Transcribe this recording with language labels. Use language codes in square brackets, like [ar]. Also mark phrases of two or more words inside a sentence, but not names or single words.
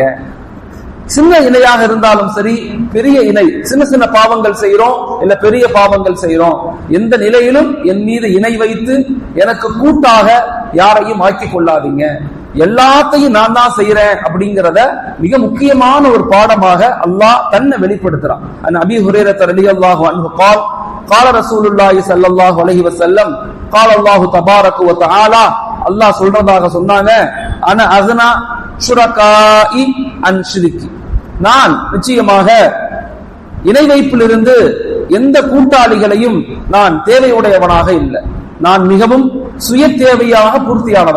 [ta] சின்ன இணையாக இருந்தாலும் சரி, பெரிய இணை, சின்ன சின்ன பாவங்கள் செய்யறோம் இல்ல பெரிய பாவங்கள் செய்யறோம், எந்த நிலையிலும் என் மீது இணை வைத்து எனக்கு கூட்டாக யாரையும் ஆக்கிக் கொள்ளாதீங்க. எல்லாத்தையும் நான் தான் செய்யறேன் அப்படிங்கிறத மிக முக்கியமான ஒரு பாடமாக அல்லாஹ் தன்னை வெளிப்படுத்துறான். [ar] أبي هريرة رضي الله عنه قال قال رسول الله صلى الله عليه وسلم قال الله تبارك وتعالى, [ta] அல்லாஹ் சொல்றதாக சொன்னாங்க, [ar] أنا أغنى الشركاء عن الشرك, [ta] நான் நிச்சயமாக இணை வைப்பிலிருந்து எந்த கூட்டாளிகளையும் நான் தேவையுடையவனாக இல்லை. நான் மிகவும் சுய தேவையாக பூர்த்தியானவன்.